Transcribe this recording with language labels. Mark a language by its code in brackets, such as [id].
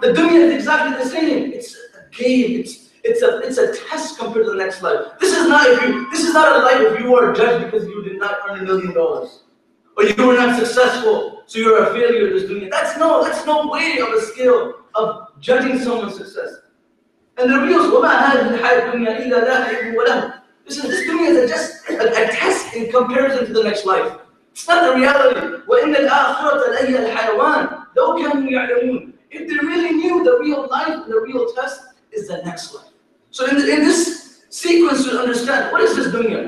[en] The dunya is exactly the same. It's a game. It's a test compared to the next life. This is not a life if you are judged because you did not earn $1 million. Or you were not successful, so you're a failure in this dunya. That's no way of a scale of judging someone's success. And the real [ar] وَمَا هَذِهِ الْحَيَاةُ الدُّنْيَا إِلَّا لَهْوٌ وَلَهْوٌ. [en] This dunya is just a test in comparison to the next life. It's not the reality. [ar] وَإِنَّ الْآخِرَةَ لَهِيَ الْحَيَوَانُ لَوْ كَانُوا يَعْلَمُونَ. [en] If they really knew the real life, the real test is the next life. So in this sequence, you understand, what is this dunya?